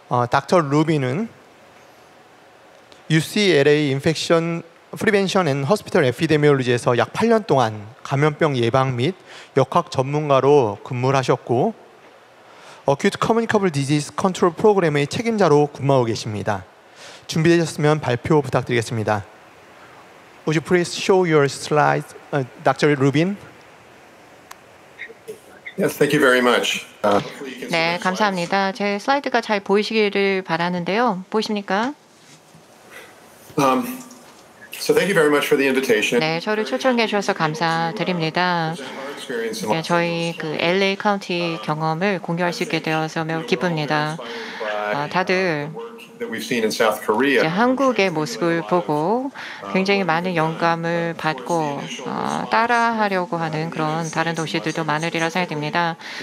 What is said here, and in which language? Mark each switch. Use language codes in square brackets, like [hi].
[ko] 닥터 루빈은 UCLA 인펙션 프리벤션 앤 호스피털 에피데미올로지에서 약 8년 동안 감염병 예방 및 역학 전문가로 근무를 하셨고, 어큐트 커뮤니커블 디지즈 컨트롤 프로그램의 책임자로 근무하고 계십니다. 준비되셨으면 발표 부탁드리겠습니다. [en] Would you please show your slides, Dr. Rubin? Yes, thank you very much. [ko] 네, 감사합니다. 제 슬라이드가 잘 보이시기를 바라는데요. 보이십니까? [en] So thank you very much for the invitation. [ko] 네, 저를 초청해 주셔서 감사드립니다. 네, 저희 그 LA 카운티 경험을 공유할 수 있게 되어서 매우 기쁩니다. 다들 이제 한국의 모습을 보고 굉장히 많은 영감을 받고 따라하려고 하는 그런 다른 도시들도 많으리라 생각됩니다.